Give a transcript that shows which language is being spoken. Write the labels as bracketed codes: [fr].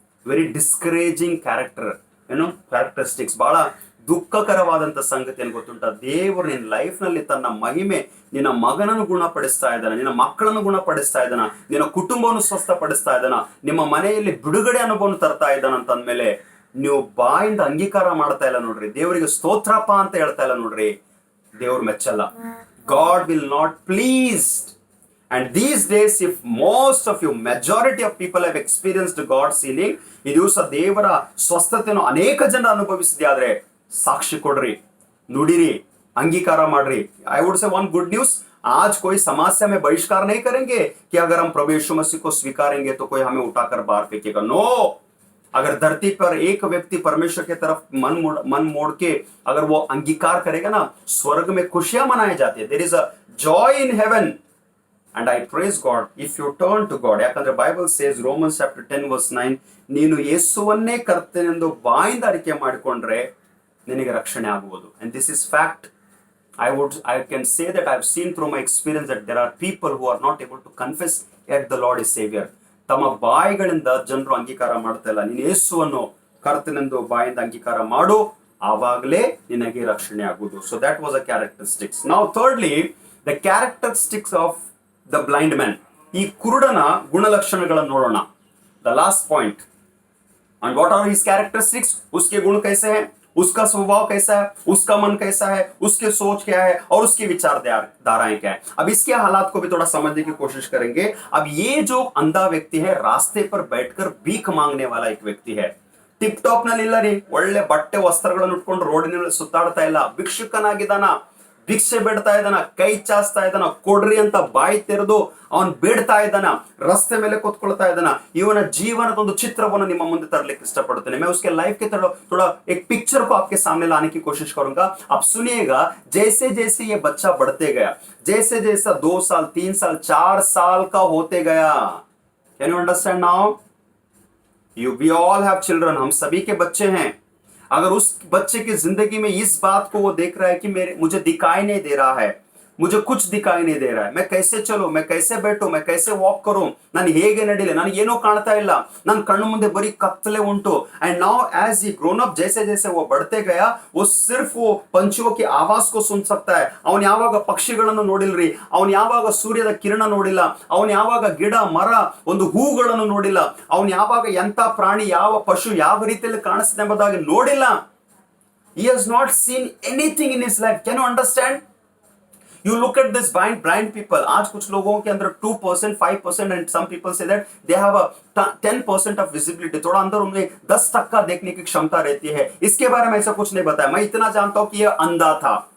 [en] very discouraging character, characteristics, [kn] ಬಹಳ ದುಃಖಕರವಾದಂತ ಸಂಗತಿ ಏನು ಗೊತ್ತುಂಟ? ದೇವರು ನಿನ್ನ ಲೈಫ್ ನಲ್ಲಿ ತನ್ನ ಮಹಿಮೆ, ನಿನ್ನ ಮಗನನ್ನು ಗುಣಪಡಿಸ್ತಾ ಇದ್ದಾನೆ, ನಿನ್ನ ಮಕ್ಕಳನ್ನು ಗುಣಪಡಿಸ್ತಾ ಇದ್ದಾನ, ನಿನ್ನ ಕುಟುಂಬವನ್ನು ಸ್ವಸ್ಥಪಡಿಸ್ತಾ ಇದ್ದಾನ, ನಿಮ್ಮ ಮನೆಯಲ್ಲಿ ಬಿಡುಗಡೆ ಅನುಭವವನ್ನು ತರ್ತಾ ಇದ್ದಾನ ಅಂತಂದ್ಮೇಲೆ ನೀವು ಬಾಯಿಂದ ಅಂಗೀಕಾರ ಮಾಡ್ತಾ ಇಲ್ಲ ನೋಡ್ರಿ, ದೇವರಿಗೆ ಸ್ತೋತ್ರಪ್ಪ ಅಂತ ಹೇಳ್ತಾ ಇಲ್ಲ ನೋಡ್ರಿ, ದೇವ್ರು ಮೆಚ್ಚಲ್ಲ. [en] God will not pleased. And these days, if most of you, majority of people have experienced God's healing, [kn] ಈ ದಿವಸ ದೇವರ ಸ್ವಸ್ಥತೆಯನ್ನು ಅನೇಕ ಜನ ಅನುಭವಿಸಿದೆ ಆದ್ರೆ ಸಾಕ್ಷಿ ಕೊಡ್ರಿ, ನುಡಿರಿ, अंगीकार ಮಾಡ್ರಿ. [en] I would say one good news, [hi] आज कोई समस्या में बहिष्कार नहीं करेंगे कि अगर हम प्रभु यीशु मसीह को स्वीकारेंगे तो कोई हमें उठाकर बाहर फेंकेगा. नो, अगर धरती पर एक व्यक्ति परमेश्वर की तरफ मन मोड़ के अगर वो अंगीकार करेगा ना, स्वर्ग में खुशियां मनाई जाती है. [en] There is a joy in heaven. And I praise God if you turn to God. [kn] ಯಾಕಂದ್ರೆ Bible [en] says Romans chapter 10 verse 9, [kn] ನೀನು ಯೇಸುವನ್ನೇ ಕರ್ತನೆಂದು ಬಾಯಿಂದ ಅರಿಕೆ ಮಾಡಿಕೊಂಡ್ರೆ ನಿನಗೆ ರಕ್ಷಣೆ ಆಗುವುದು. [en] And this is fact. I can say that I've seen through my experience that there are people who are not able to confess yet the Lord is Savior. [kn] ತಮ್ಮ ಬಾಯಿಗಳಿಂದ ಜನರು ಅಂಗೀಕಾರ ಮಾಡ್ತಾ ಇಲ್ಲ. ನೀನು ಯೇಸುವನ್ನು ಕರ್ತನೆಂದು ಬಾಯಿಂದ ಅಂಗೀಕಾರ ಮಾಡು, ಆವಾಗಲೇ ನಿನಗೆ ರಕ್ಷಣೆ ಆಗುವುದು. [en] So that was a characteristics. Now thirdly, the characteristics of the blind man. [kn] ಈ ಕುರುಡನ ಗುಣಲಕ್ಷಣಗಳನ್ನು ನೋಡೋಣ. [en] The last point. And what are his characteristics? [hi] उसके गुण कैसे हैं, उसका स्वभाव कैसा है, उसका मन कैसा है, उसके सोच क्या है और उसकी विचारधाराएं क्या है. अब इसके हालात को भी थोड़ा समझने की कोशिश करेंगे. अब ये जो अंधा व्यक्ति है, रास्ते पर बैठकर भीख मांगने वाला एक व्यक्ति है. [kn] ಟಿಪ್ ಟಾಪ್ ನಲ್ಲಿ ಇಲ್ಲ ರೀ, ಒಳ್ಳೆ ಬಟ್ಟೆ ವಸ್ತ್ರಗಳನ್ನು ಉಟ್ಕೊಂಡು ರೋಡಿನಲ್ಲಿ ಸುತ್ತಾಡ್ತಾ ಇಲ್ಲ, ಭಿಕ್ಷುಕನಾಗಿದ್ದಾನ, ಭಿಕ್ಷೆ ಬೇಡ್ತಾ ಇದ್ದಾನ, ಕೈ ಚಾಸ್ತಾ ಇದ್ದಾನ, ಕೊಡ್ರಿ ಅಂತ ಬಾಯಿ ತೆರೆದು ಅವನ್ ಬೇಡ್ತಾ ಇದ್ದಾನ, ರಸ್ತೆ ಮೇಲೆ ಕೂತ್ಕೊಳ್ತಾ ಇದ್ದಾನ. ಇವನ ಜೀವನದ ಒಂದು ಚಿತ್ರವನ್ನು ನಿಮ್ಮ ಮುಂದೆ ತರಲಿಕ್ಕೆ ಇಷ್ಟಪಡುತ್ತೇನೆ. [hi] मैं उसके लाइफ के थोड़ा एक पिक्चर को आपके सामने लाने की कोशिश करूंगा. अब सुनिएगा, जैसे जैसे ये बच्चा बढ़ते गया, जैसे जैसा 2 साल 3 साल 4 साल का होते गया, [en] Can you understand now? We all have children, [hi] हम सभी के बच्चे हैं. अगर उस बच्चे की जिंदगी में इस बात को वो देख रहा है कि मुझे दिखाई नहीं दे रहा है, मुझे कुछ दिखाई नहीं दे रहा है, मैं कैसे चलूं, मैं कैसे बैठूं, मैं कैसे वॉक करूं, [kn] ನಾನು ಹೇಗೆ ನಡಿಲೆ, ನನಗೆ ಏನೋ ಕಾಣ್ತಾ ಇಲ್ಲ, ನನ್ನ ಕಣ್ಣು ಮುಂದೆ ಬರೀ ಕತ್ತಲೆ ಉಂಟು. [en] and now as he grown up, [hi] जैसे जैसे वो बढ़ते गया, वो सिर्फ वो पंछियों की आवाज को सुन सकता है. [kn] ಅವನು ಯಾವಾಗ ಪಕ್ಷಿಗಳನ್ನು ನೋಡಿಲ್ರಿ, ಅವನು ಯಾವಾಗ ಸೂರ್ಯದ ಕಿರಣ ನೋಡಿಲ್ಲ, ಅವನು ಯಾವಾಗ ಗಿಡ ಮರ ಒಂದು ಹೂಗಳನ್ನು ನೋಡಿಲ್ಲ, ಅವನು ಯಾವಾಗ ಎಂತ ಪ್ರಾಣಿ ಯಾವ ಪಶು ಯಾವ ರೀತಿಯಲ್ಲಿ ಕಾಣಿಸ್ತಿದೆ ಎಂಬುದಾಗಿ ನೋಡಿಲ್ಲ. [en] He has not seen anything in his life. Can you understand? You look at this blind people. [hi] आज कुछ लोगों के अंदर 2%, 5% [en] and some people say that they have a 10% of visibility. [hi] थोड़ा अंदर उनमें 10 तक का देखने की क्षमता रहती है. इसके बारे में ऐसा कुछ नहीं बताया. मैं इतना जानता हूं कि ये अंधा था.